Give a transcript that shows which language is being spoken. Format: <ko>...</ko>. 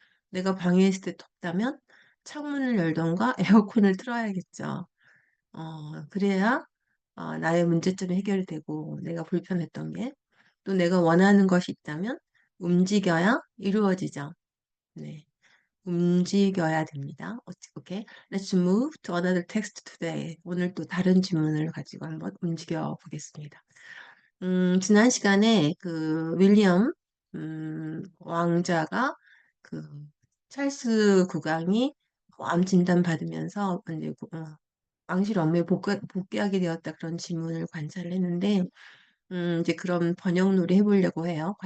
<ko>내가 방에 있을 때 덥다면 창문을 열던가 에어컨을 틀어야겠죠. 그래야 나의 문제점이 해결되고 내가 불편했던 게 또 내가 원하는 것이 있다면 움직여야 이루어지죠. 네. 움직여야 됩니다. 오케이.</ko> <en>Let's move to another text today.</en> <ko>오늘 또 다른 질문을 가지고 한번 움직여 보겠습니다. 지난 시간에 그 윌리엄 왕자가 그 찰스 국왕이 암 진단 받으면서 이제 왕실 업무에 복귀하게 되었다 그런 질문을 관찰을 했는데 이제 그런 번역놀이 해보려고 해요.</ko>